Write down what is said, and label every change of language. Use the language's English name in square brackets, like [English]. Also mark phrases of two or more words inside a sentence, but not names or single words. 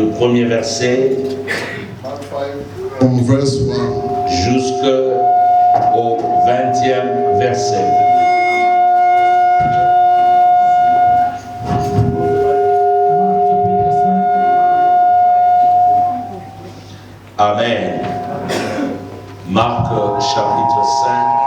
[French] premier verset [English] from verse 1 [French] jusqu'au 20e verset. Amen. Marc chapitre 5.